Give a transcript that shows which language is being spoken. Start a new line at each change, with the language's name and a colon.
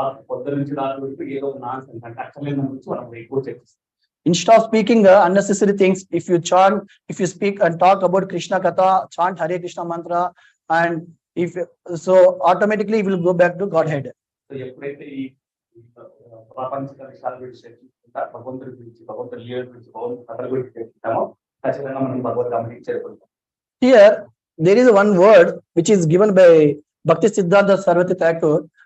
Telugu: పొద్దు నుంచి రాత్రి వరకు ఏదో నాన్ సెన్స్ అంటే అక్షరం గురించి మనం ఎక్కువ చర్చిస్తాం.
English: Instead of speaking unnecessary things, if you chant, if you speak and talk about Krishna Katha, chant Hare Krishna mantra, and if so, automatically we will go back to Godhead.
Telugu: So ఎప్పుడైతే ఈ ప్రాపంచిక విషయాల గురించి చర్చించుకుంటా, భగవంతుడి గురించి, భగవంతుడి లీల గురించి, భగవంతుడి కథల గురించి చర్చిస్తామో ఖచ్చితంగా మనం భగవద్ధామానికి చేరుకుంటాం.
English: Here, there is one word which is given by Bhakti Siddhanta Saraswati Thakur.